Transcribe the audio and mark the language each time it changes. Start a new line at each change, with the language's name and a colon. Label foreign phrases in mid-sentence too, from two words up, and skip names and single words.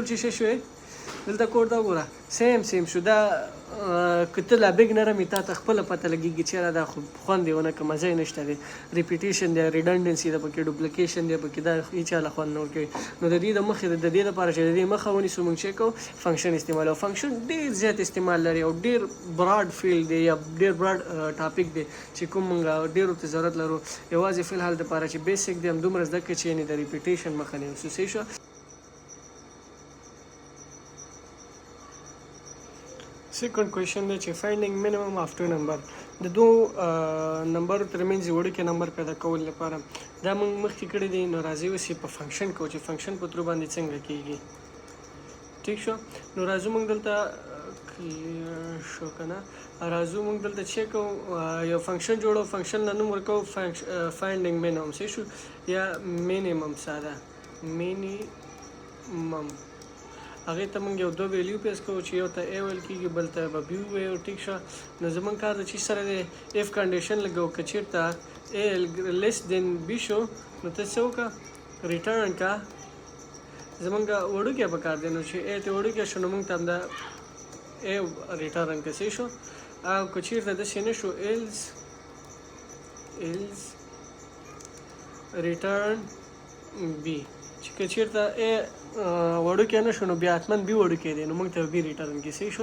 Pashto: چې څه شوی دلته کوډ دا وګوره سیم شو دا که ته لا بګنر مې تا ته خپله پته لګېږي چېرې دا خو خوند یې ونه کړه مزه یې نشته دی ریپیټیشن دی ریډنډنسي ده پکې ډوپلیکیشن دی پکې دا هېچا له خوند نه ورکوي نو د دې د مخې د دې دپاره چې د دې مخه ونیسو موږ چې کوو فنکشن استعمالوو فنکشن ډېر زیات استعمال لري او ډېر
English: broad field
Pashto: دی یا ډېر
English: broad topic
Pashto: دی چې کوم موږ ډېرو ته ضرورت لرو یوازې فلحال دپاره چې بیسک دی همدومره زده کړې چې یعنې د ریپیټیشن مخه نیسو صحیح شو.
English: Second question
Pashto: دی چې
English: finding minimum of two number
Pashto: د دوه نمبرو ترمنځ وړوکی نمبر پیدا کول لپاره دا موږ مخکې کړی دی نو راځي اوس یې په فنکشن کوو چې فنکشن په ترو باندې څنګه کیږي ټیک شو. نو راځو موږ دلته کلیر شو که نه راځو موږ دلته چې کوو یو فنکشن جوړو فنکشن له نوم ورکوو
English: finding minimum
Pashto: صحیح شو یا minimum ساده minimum هغې ته موږ یو دوه ویلیو پیس کوو چې یو ته A ویل کېږي بل ته به B ووایو ټیک شه. نو زموږ کار د چی سره دی
English: if condition
Pashto: لګوو که چېرته A
English: less than
Pashto: B شو نو ته څه وکړه ریټرن کا زمونږ وړوکی پکار دی نو چې A ته وړوکی شو نو موږ ته همدا A ریټرن که صحیح شو او که چېرته داسې نه شو
English: else return
Pashto: B چې که چېرته A وړوکی نه شو نو بیا حتما B وړوکی دی نو موږ ته B ریټرن کې صحیح شو.